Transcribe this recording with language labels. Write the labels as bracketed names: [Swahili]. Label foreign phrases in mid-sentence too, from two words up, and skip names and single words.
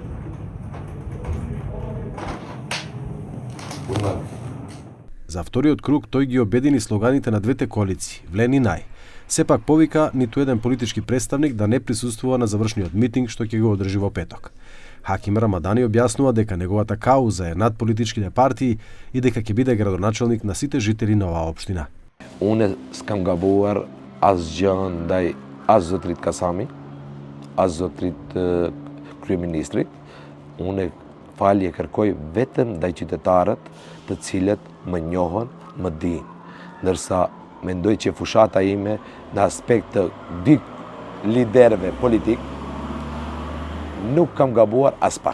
[Macedonian] За вториот круг тој ги обедини слоганите на двете коалиции, Влен и Нај. Сепак повика ниту еден политички представник да не присуствува на завршниот митинг што ќе го одржи во петок. Хаким Рамадани објаснува дека неговата кауза е над политичките партии и дека ќе биде градоначелник на сите жители на оваа општина. [Albanian] Unë s'kam gabuar asgjë ndaj as zotrit Kasami, as zotrit kryeministrit. Unë falje kërkoj vetëm ndaj qytetarët të cilët më njohën, më dinë. Ndërsa mendoj që fushata ime në aspekt të dy liderëve politik nuk kam gabuar as pak.